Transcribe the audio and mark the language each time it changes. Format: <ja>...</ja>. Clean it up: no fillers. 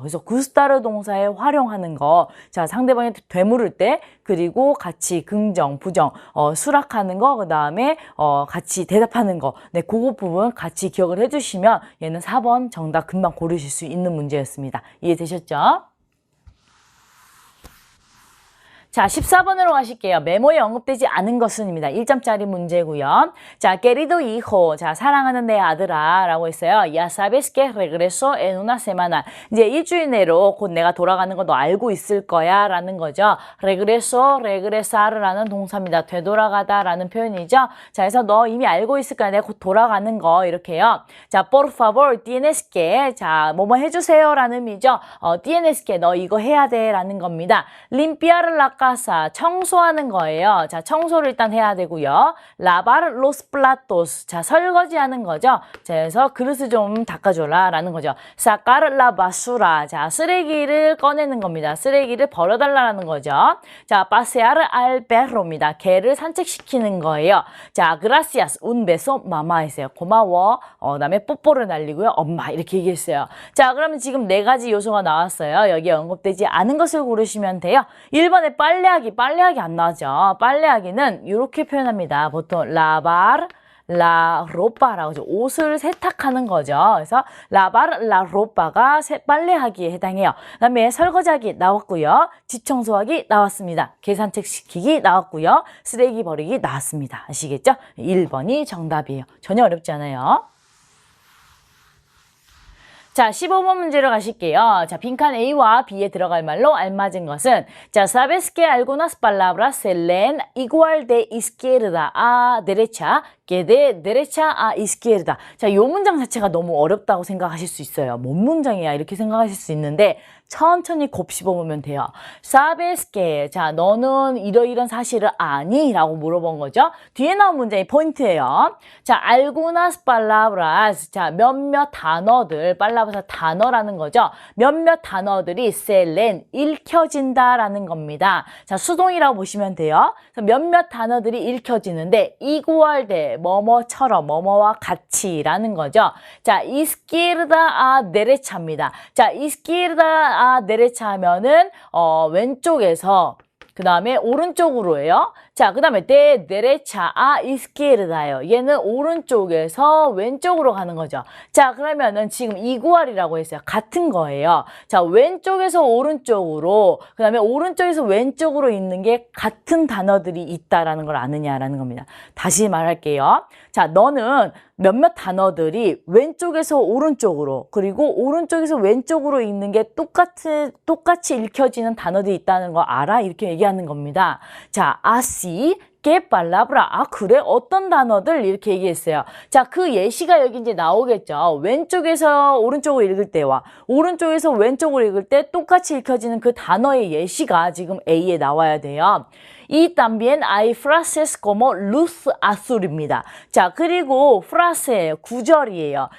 <ko>그래서 구스타르 동사에 활용하는 거, 자, 상대방이 되물을 때 그리고 같이 긍정, 부정, 수락하는 거, 그 다음에 같이 대답하는 거, 네, 그거 부분 같이 기억을 해주시면 얘는 4번 정답 금방 고르실 수 있는 문제였습니다. 이해되셨죠? 자, 14번으로 가실게요. 메모에 언급되지 않은 것은입니다. 1점짜리 문제고요. 자,</ko> <es>querido hijo.</es> <ko>자, 사랑하는 내 아들아 라고 했어요.</ko> <es>Ya sabes que regreso en una semana.</es> <ko>이제 일주일 내로 곧 내가 돌아가는 거 너 알고 있을 거야 라는 거죠. regreso, regresar라는 동사입니다. 되돌아가다 라는 표현이죠. 자, 그래서 너 이미 알고 있을 거야. 내가 곧 돌아가는 거 이렇게요.</ko> <es>자, por favor, tienes que.</es> <ko>자, 뭐뭐 해주세요 라는 의미죠.</ko> <es>tienes que.</es> <ko>너 이거 해야 돼 라는 겁니다.</ko> <es>limpiar la casa.</es> <ko>청소하는 거예요. 자, 청소를 일단 해야 되고요.</ko> <es>lavar los platos.</es> <ko>자, 설거지하는 거죠. 자, 그래서 그릇을 좀 닦아줘라 라는 거죠.</ko> <es>sacar la basura.</es> <ko>자, 쓰레기를 꺼내는 겁니다. 쓰레기를 버려달라는 거죠.</ko> <es>자, pasear al perro입니다.</es> <ko>개를 산책시키는 거예요.</ko> <es>자, gracias, un beso, mamá 했어요.</es> <ko>고마워. 그다음에 뽀뽀를 날리고요. 엄마 이렇게 얘기했어요. 자, 그러면 지금 네 가지 요소가 나왔어요. 여기에 언급되지 않은 것을 고르시면 돼요. 1번에 빨래하기 안 나오죠. 빨래하기는 이렇게 표현합니다. 보통</ko> <es>lavar la ropa</es> <ko>라고 하죠. 옷을 세탁하는 거죠. 그래서</ko> <es>lavar la ropa</es> <ko>가 빨래하기에 해당해요. 그다음에 설거지하기 나왔고요. 집 청소하기 나왔습니다. 개 산책시키기 나왔고요. 쓰레기 버리기 나왔습니다. 아시겠죠? 1번이 정답이에요. 전혀 어렵지 않아요. 자, 15번 문제로 가실게요.</ko> <es>자,</es> <ko>빈칸 A와 B에 들어갈 말로 알맞은 것은</ko> <es>자, sabes que algunas palabras se leen igual de izquierda a derecha que de derecha a izquierda.</es> <ko>자, 요 문장 자체가 너무 어렵다고 생각하실 수 있어요. 뭔 문장이야? 이렇게 생각하실 수 있는데 천천히 곱씹어보면 돼요.</ko> <es>sabes que.</es> <ko>자, 너는 이러이런 사실을 아니? 라고 물어본 거죠. 뒤에 나온 문장이 포인트예요. 자,</ko> <es>algunas palabras.</es> <ko>자, 몇몇 단어들. palabras 단어라는 거죠. 몇몇 단어들이</ko> <es>se leen</es> <ko>읽혀진다라는 겁니다. 자, 수동이라고 보시면 돼요. 몇몇 단어들이 읽혀지는데 igual de 뭐뭐처럼 뭐뭐와 같이라는 거죠.</ko> <es>자, izquierda a derecha입니다.</es> <ko>자, izquierda derecha 하면은 왼쪽에서 그 다음에 오른쪽으로예요. 자, 그 다음에</ko> <es>de derecha a izquierda</es> <ko>예요. 얘는 오른쪽에서 왼쪽으로 가는 거죠. 자, 그러면은 지금 igual이라고 했어요. 같은 거예요. 자, 왼쪽에서 오른쪽으로 그 다음에 오른쪽에서 왼쪽으로 있는 게 같은 단어들이 있다라는 걸 아느냐라는 겁니다. 다시 말할게요. 자, 너는 몇몇 단어들이 왼쪽에서 오른쪽으로 그리고 오른쪽에서 왼쪽으로 있는 게 똑같이 읽혀지는 단어들이 있다는 거 알아? 이렇게 얘기하는 겁니다. 자,</ko> <es>así que palabra.</es> <ko>아, 그래? 어떤 단어들? 이렇게 얘기했어요. 자, 그 예시가 여기 이제 나오겠죠. 왼쪽에서 오른쪽으로 읽을 때와 오른쪽에서 왼쪽으로 읽을 때 똑같이 읽혀지는 그 단어의 예시가 지금 A에 나와야 돼요.</ko> <es>Y también hay frases como luz azul입니다.</es> <ko>자, 그리고 frase 구절이에요.</ko>